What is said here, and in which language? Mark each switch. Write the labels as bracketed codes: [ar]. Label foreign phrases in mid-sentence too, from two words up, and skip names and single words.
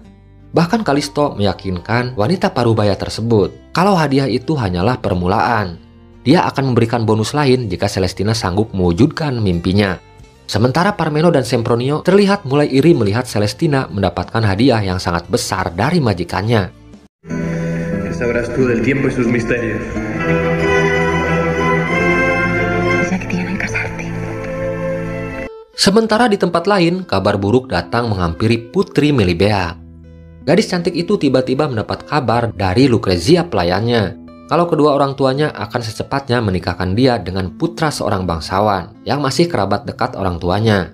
[id] Bahkan Kalisto meyakinkan wanita parubaya tersebut kalau hadiah itu hanyalah permulaan. Dia akan memberikan bonus lain jika Celestina sanggup mewujudkan mimpinya. Sementara Parmeno dan Sempronio terlihat mulai iri melihat Celestina mendapatkan hadiah yang sangat besar dari majikannya. [es] ¿Qué sabrás tú del tiempo y sus misterios? Ya que tienen que casarte. [id] Sementara di tempat lain, kabar buruk datang menghampiri Putri Melibea. Gadis cantik itu tiba-tiba mendapat kabar dari Lucrezia pelayannya kalau kedua orang tuanya akan secepatnya menikahkan dia dengan putra seorang bangsawan yang masih kerabat dekat orang tuanya.